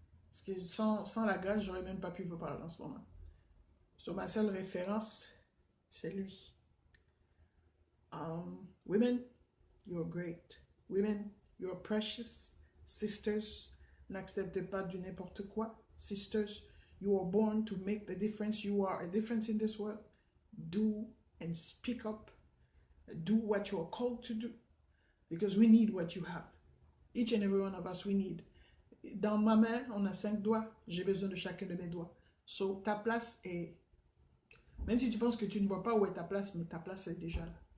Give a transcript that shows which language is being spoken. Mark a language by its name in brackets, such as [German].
[French] Parce que sans la grâce, j'aurais même pas pu vous parler en ce moment. Sur ma seule référence, c'est lui. [English] Women, you're great. Women, you're precious. [French] Sisters, n'acceptez pas du n'importe quoi. [English] Sisters, you are born to make the difference. You are a difference in this world. Do and speak up. Do what you are called to do. Because we need what you have. Each and every one of us, we need. [French] Dans ma main, on a 5 doigts. J'ai besoin de chacun de mes doigts. So, ta place est... Même si tu penses que tu ne vois pas où est ta place, mais ta place est déjà là.